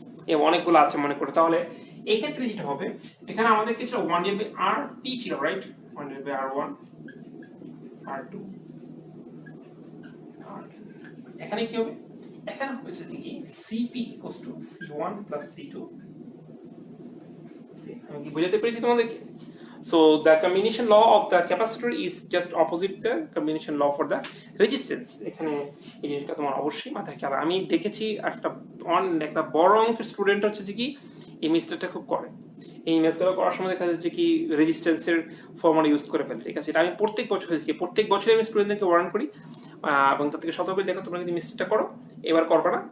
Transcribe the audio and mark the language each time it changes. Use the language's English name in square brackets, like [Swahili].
[Bangla] এই অনেকগুলো আছে মনে করো। তাহলে এই ক্ষেত্রে যেটা হবে, এখানে আমাদের কি ছিল 1/Rp ছিল, রাইট? 1/R1 R2 R2, এখানে কি হবে, এখানে হবে কি [English] Cp equals to C1 plus C2। [Bangla] আমি কি বুঝাতে পেরেছি তোমাদেরকে? [English] So the combination law of the capacitor is just opposite the combination law for the resistance. [Bangla] এখানে এই জিনিসটা তোমার অবশ্যই মাথায় খেয়াল। আমি দেখেছি একটা বড় অঙ্কের স্টুডেন্ট হচ্ছে যে কি এই মিস্টেকটা খুব করে। এই ম্যাথগুলো করার সময় দেখা যাচ্ছে কি রেজিস্ট্যান্সের ফর্মুলা ইউজ করে ফেলে, ঠিক আছে? এটা আমি প্রত্যেক বছর আমি স্টুডেন্টদেরকে ওয়ার্ন করি এবং তার থেকে সতর্ক দেখো তোমরা যদি মিস্টেকটা করো এবার করবে না।